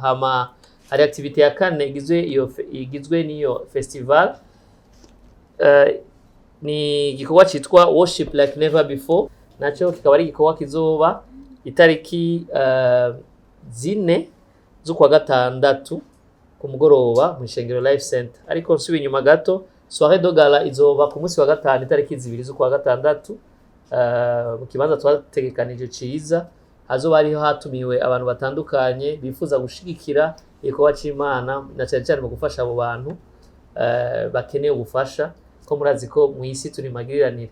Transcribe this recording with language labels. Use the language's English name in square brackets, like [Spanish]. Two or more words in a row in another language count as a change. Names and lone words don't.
[Rundi] Hama hari activité ya kane igizwe n'iyo festival ni igikorwa cyitwa Worship Like Never Before naco kikaba ari igikorwa kizoba itariki 4 z'ukwa gatandatu ku mugoroba mu Ishengero Life Center ariko nsubi inyuma gato [French] soirée de gala [Rundi] izoba ku munsi wa gatanu itariki 2 z'ukwa gatandatu mu kibanza twategekanije ciza hazoba hariho hatumiwe abantu batandukanye bifuza gushigikira igikorwa c'Imana na cyane cyane mu gufasha abo bantu bakeneye ubufasha ko murazi ko mu isi turi magiriranire.